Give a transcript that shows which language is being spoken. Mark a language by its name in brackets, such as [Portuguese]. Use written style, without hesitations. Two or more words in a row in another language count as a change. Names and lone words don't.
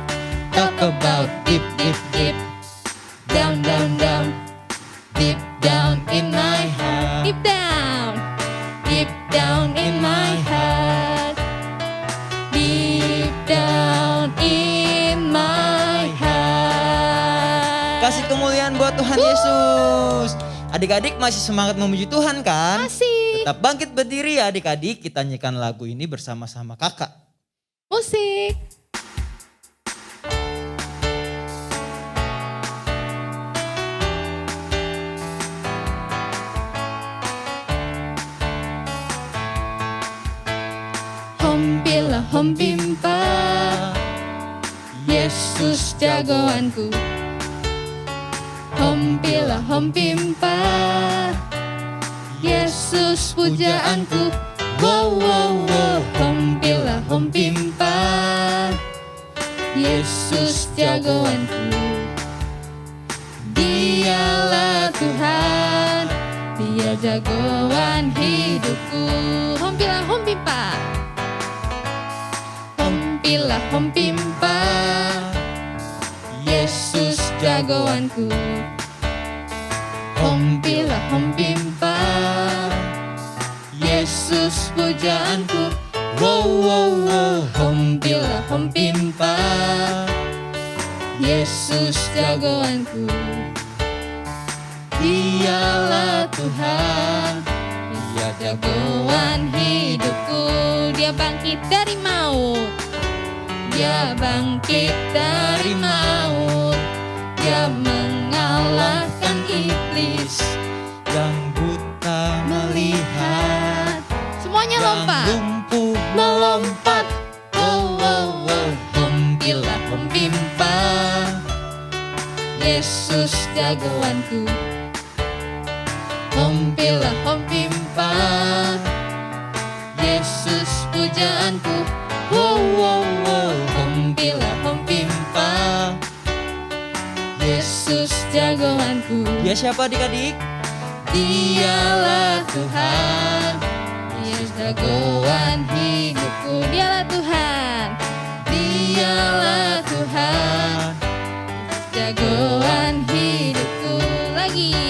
[English] Talk about deep, deep, deep, down, down, down, deep down in my heart. Deep down in my heart. Deep down in my heart. [Indonesian] Kasih kemuliaan buat Tuhan Yesus. Adik-adik masih semangat memuji Tuhan kan? Masih. Tetap bangkit berdiri ya adik-adik. Kita nyanyikan lagu ini bersama-sama kakak. Musik. Hompila hompimpa, Yesus jagoanku. Hompila hompimpa, Yesus pujaanku. Wow wow wow, hompila hompimpa, Yesus jagoanku. Dialah Tuhan, Dia jagoan hidupku. Hompila hompimpa, hompila hompimpa, Yesus jagoanku. Hompila hompimpa, Yesus pujaanku. Wow wow wow, hompila hompimpa, Yesus jagoanku. Dialah Tuhan, Dia jagoan hidupku. Dia bangkit dari maut, Dia bangkit dari maut. Dia mengalahkan iblis, Yang buta melihat, semuanya yang lompat. lumpuh melompat. Oh, oh, oh. Hompila hompimpa, Yesus jagoanku. Hompila hompimpa, Yesus pujaanku. pujaanku. Wow, wow, wow, hompila hompimpa, Yesus jagoanku. Dia siapa adik-adik? Dialah Tuhan, Yesus jagoan hidupku. Dialah Tuhan, Dialah Tuhan, jagoan hidupku. Lagi,